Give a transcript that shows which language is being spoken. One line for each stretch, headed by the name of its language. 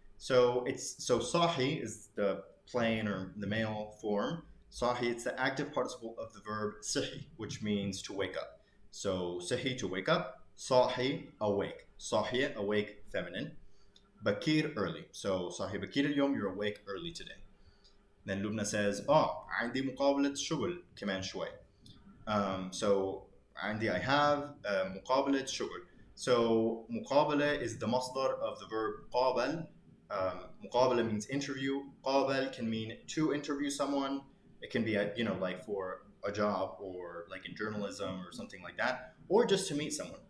English: So صاحي is the plain or the male form. صاحي, it's the active participle of the verb صحي, which means to wake up. So صحي, to wake up. صاحي, awake. صاحية, awake, feminine. بكير, early. So
Arabic: صاحي بكير اليوم,
English: you're awake early today. Then Lubna says,
Arabic: عندي مقابلة شغل كمان شوي.
English: So عندي, I have,
Arabic: مقابلة شغل.
English: So مقابلة is the masdar of the verb قابل. مقابلة means interview. قابل can mean to interview someone. It can be, like for a job, or like in journalism or something like that, or just to meet someone.